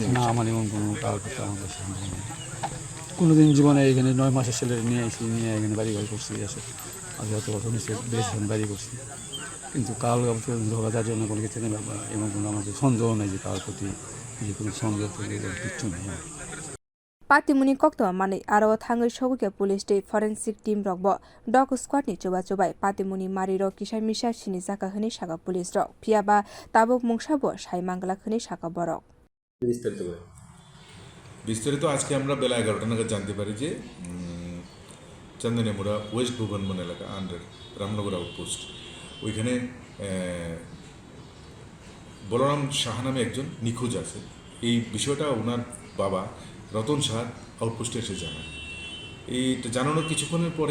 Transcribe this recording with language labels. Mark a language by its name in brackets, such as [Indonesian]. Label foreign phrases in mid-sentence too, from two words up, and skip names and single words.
[Bangla] না আমার এমন কোনো কারোর প্রতি আমাদের সন্দেহ নেই কোনোদিন জীবনে এখানে 9 মাসের ছেলে নিয়ে এখানে বাড়ি করছি এসে আর যত বছর নিচে বেশ বাড়ি করছি কিন্তু কারোর ঝগড়ার জন্য কোনো কিছু নেই এমন কোনো আমাদের সন্দেহ নেই যে কারোর প্রতি যে কোনো সন্দেহ কিচ্ছু নেই [Kok Borok] Patimuni kokto mani aro thangai soguke police day [English] forensic team [Kok Borok] rokbo [English] dog squad [Kok Borok] ni chobai Patimuni mari ro kisai misa sini jaka hini saka police rok phiaba tabuk mungsabo sai mangla khini saka borok [Bangla] বিস্তারিত আজকে আমরা বেলা 11টা নাগাদ জানতে পারি যে চন্দনেমুড়া ওয়েস্ট ভুবনবন এলাকা আন্ডার রামনগর আউটপোস্ট ওইখানে বলরাম সাহা নামে একজন নিখোঁজ আছে এই বিষয়টা ওনার বাবা রতন সাহা আউটপোস্টে এসে জানায় এইটা জানানোর কিছুক্ষণের পরে